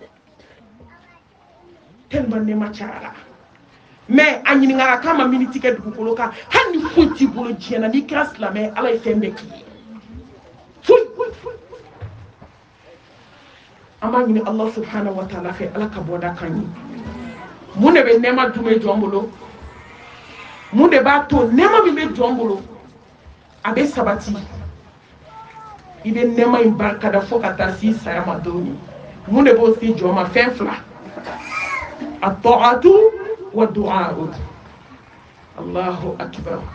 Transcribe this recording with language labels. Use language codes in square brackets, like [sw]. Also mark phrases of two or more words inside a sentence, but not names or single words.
[bm] tellement nɛɛma cayara mais a ɲininkara k'a ma miniti kɛ dugukolo kan hali ni foyi t'i bolo diɲɛ na n'i kɛra silamɛ ala ye fɛn bɛɛ k'i ye foyi an b'a ɲini [ar] الله سبحانه وتعالى [bm] fɛ ala ka bɔda kan ye mun de bɛ nɛɛma jumɛn jɔn bolo mun de b'a to nɛɛma min bɛ jɔn bolo a bɛ sabati i bɛ nɛɛma in barikada fo ka taa s'i saya ma dɔɔni mun de b'o se jɔn ma fɛn fila a tɔgɔtu wa du'a'u [ar] الله أكبر